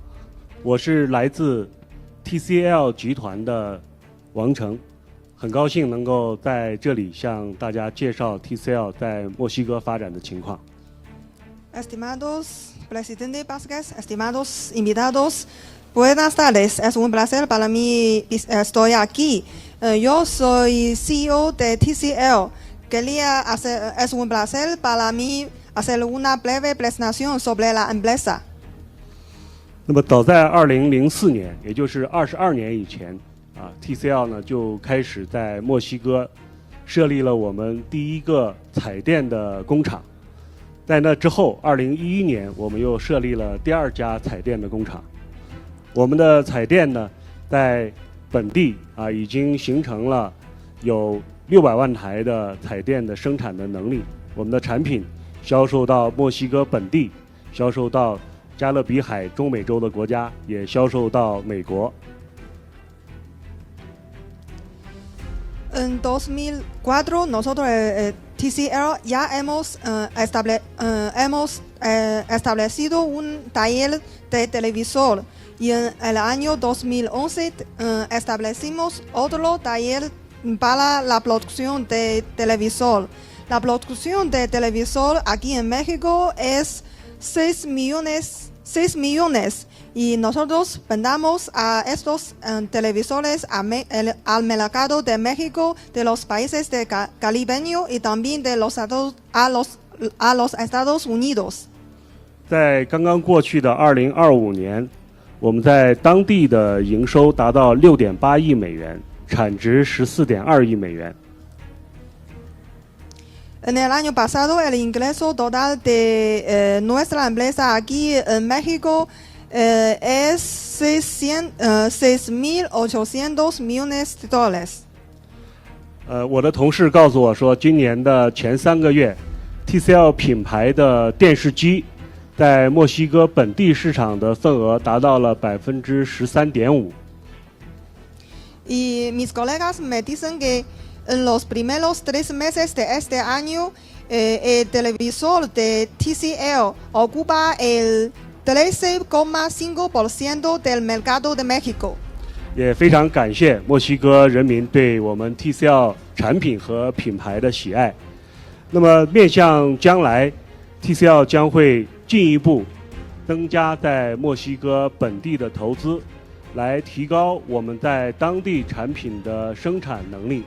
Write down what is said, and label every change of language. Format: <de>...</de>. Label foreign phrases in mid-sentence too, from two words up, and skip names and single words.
<zh>我是来自 TCL 集团的王成，很高兴能够在这里向大家介绍 TCL 在墨西哥发展的情况。</zh> <es>Estimados Presidente Vázquez, estimados invitados, buenas tardes. Es un placer para mí estoy aquí. Yo soy CEO de TCL. Es un placer para mí hacer una breve presentación sobre la empresa.</es> <zh>那么早在2004年，也就是22年以前，TCL 呢就开始在墨西哥设立了我们第一个彩电的工厂。在那之后，2011年我们又设立了第2家彩电的工厂。我们的彩电呢，在本地已经形成了有600万台的彩电的生产的能力。我们的产品销售到墨西哥本地，销售到加勒比海中美洲的国家，也销售到美国。</zh> <es>En 2004 nosotros TCL ya hemos establecido un taller de televisor y en el año 2011 establecimos otro taller para la producción de televisor. La producción de televisor aquí en México es 6 millones y nosotros vendamos a estos televisores al mercado de México, de los países de caribeño y también de a los Estados Unidos.</es> <zh>在刚刚过去的2025年，我们在当地的营收达到6.8亿美元，产值14.2亿美元。</zh> <es>En el año pasado, el ingreso total de nuestra empresa aquí en México es 6.800 millones de dólares.</es> <zh>我的同事告诉我说，今年的前3个月 ，TCL 品牌的电视机在墨西哥本地市场的份额达到了13.5%。</zh> <es>Y mis colegas me dicen que en los primeros 3 meses de este año, el televisor de TCL ocupa el 13.5% del mercado de México.</es> <zh>也非常感谢墨西哥人民对我们 TCL 产品和品牌的喜爱。那么面向将来 ，TCL 将会进一步增加在墨西哥本地的投资，来提高我们在当地产品的生产能力。</zh>